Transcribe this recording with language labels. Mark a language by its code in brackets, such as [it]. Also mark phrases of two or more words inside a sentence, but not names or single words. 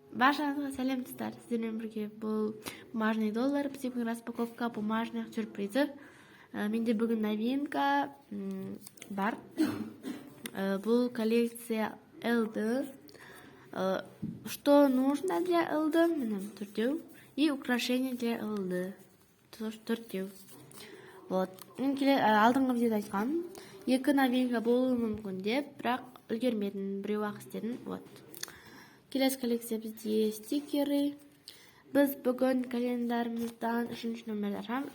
[kk] Баршаңызға сәлем достар. Сіздермен бірге бұл [ru] бумажный доллар, [kk] бізде бүгін [ru] распаковка бумажных сюрпризов. [kk] Менде бүгін новинка бар. Бұл коллекция LD. [ru] Что нужно для LD? [kk] Міне төртеу. [ru] И украшение для LD. [kk] Төртеу. [ru] Вот. [kk] Алдыңғы видеода айтқам. Екі новинка болуы мүмкін деп, бірақ үлгермедім, біреу-ақ істедім. [ru] Вот. [kk] Келесі коллекция бізде стикеры. Біз бүгін календарымыздан 3-ші номерді ашамыз.